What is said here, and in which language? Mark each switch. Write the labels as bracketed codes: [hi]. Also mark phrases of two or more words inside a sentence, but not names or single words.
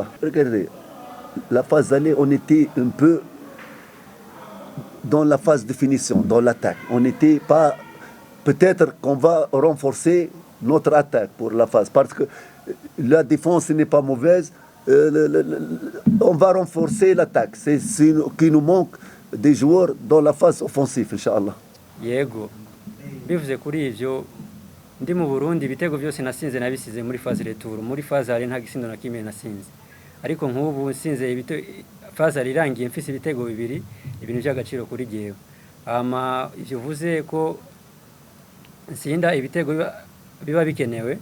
[fr] Regardez, la phase d'aller, on était un peu dans la phase de finition, dans l'attaque. On n'était pas... Peut-être qu'on va renforcer notre attaque pour la phase, parce que la défense n'est pas mauvaise. On va renforcer l'attaque. C'est ce qui nous manque des joueurs dans la phase offensive, Inch'Allah. [rn] Yego. Bivuze kuri ivyo ndi mu Burundi ibitego byose nasinze nabisize muri [fr] phase retour. [rn] Muri phase ari nta gisindo na kimwe nasinze. Ariko nk'ubu nsinze phase ari irangiye mfise ibitego bibiri, ibintu by'agaciro kuri jewe. Ivyo vuze ko nsinda ibitego biba bikenewe.